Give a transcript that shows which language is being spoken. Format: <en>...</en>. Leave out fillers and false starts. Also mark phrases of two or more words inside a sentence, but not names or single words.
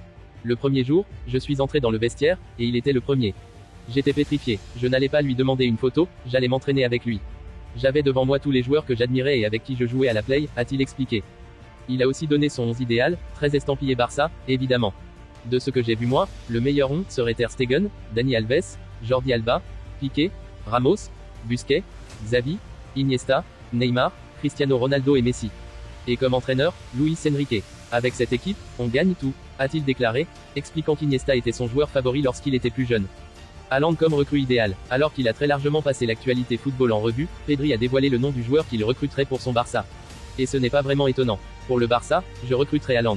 <fr>Le premier jour, je suis entré dans le vestiaire, et il était le premier. J'étais pétrifié, je n'allais pas lui demander une photo, j'allais m'entraîner avec lui. J'avais devant moi tous les joueurs que j'admirais et avec qui je jouais à la play, a-t-il expliqué. Il a aussi donné son 11 idéal, très estampillé Barça, évidemment. De ce que j'ai vu moi, le meilleur 11 serait Ter Stegen, Dani Alves, Jordi Alba, Piqué, Ramos, Busquets, Xavi, Iniesta, Neymar, Cristiano Ronaldo et Messi. Et comme entraîneur, Luis Enrique. Avec cette équipe, on gagne tout, a-t-il déclaré, expliquant qu'Iniesta était son joueur favori lorsqu'il était plus jeune. Haaland comme recrue idéale. Alors qu'il a très largement passé l'actualité football en revue, Pedri a dévoilé le nom du joueur qu'il recruterait pour son Barça. Et ce n'est pas vraiment étonnant. Pour le Barça, je recruterai Haaland.</fr>